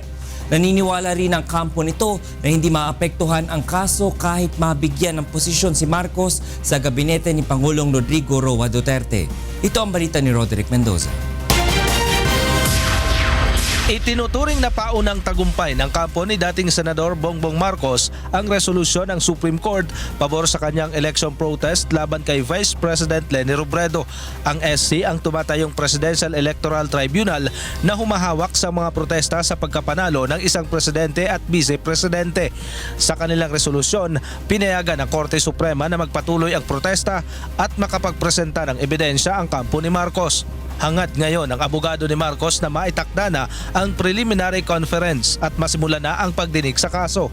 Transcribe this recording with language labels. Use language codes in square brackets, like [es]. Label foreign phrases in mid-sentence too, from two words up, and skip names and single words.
[tl] Naniniwala rin ang kampo nito na hindi maapektuhan ang kaso kahit mabigyan ng posisyon si Marcos sa gabinete ni Pangulong Rodrigo Roa Duterte. Ito ang balita ni Roderick Mendoza. Itinuturing na paunang tagumpay ng kampo ni dating Senador Bongbong Marcos ang resolusyon ng Supreme Court pabor sa kanyang [en] election protest [tl] laban kay Vice President Leni Robredo. Ang SC ang tumatayong Presidential Electoral Tribunal na humahawak sa mga protesta sa pagkapanalo ng isang presidente at vice-presidente. Sa kanilang resolusyon, pinayagan ng Korte Suprema na magpatuloy ang protesta at makapagpresenta ng ebidensya ang kampo ni Marcos. Hangad ngayon ang abogado ni Marcos na maitakda na ang [en] preliminary conference [tl] at masimula na ang pagdinig sa kaso.